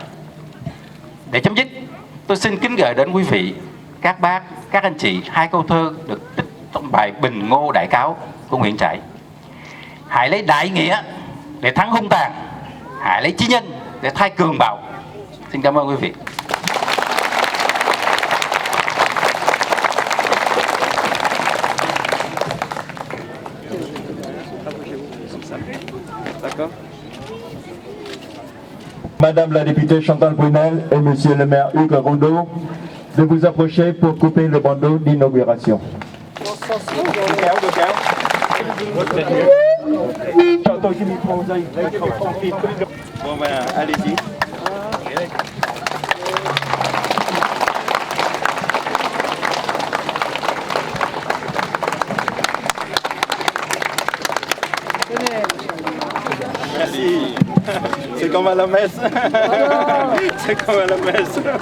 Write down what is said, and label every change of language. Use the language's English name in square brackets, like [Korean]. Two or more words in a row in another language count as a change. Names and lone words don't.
[Vietnamese] Để chấm dứt, tôi xin kính gửi đến quý vị, các bác, các anh chị 2 câu thơ được trích trong bài Bình Ngô Đại Cáo của Nguyễn Trãi. Hãy lấy đại nghĩa để thắng hung tàn, hãy lấy chí nhân để thay cường bạo. Xin cảm ơn quý vị. [French] Madame la députée Chantal Brunel et Monsieur le maire Hugues Rondeau de vous approcher pour couper le bandeau d'inauguration. [Vietnamese] tôi cái micro đây. Không kịp. [French] Bon ben, allez-y. Merci. C'est comme à la messe. C'est comme à la messe.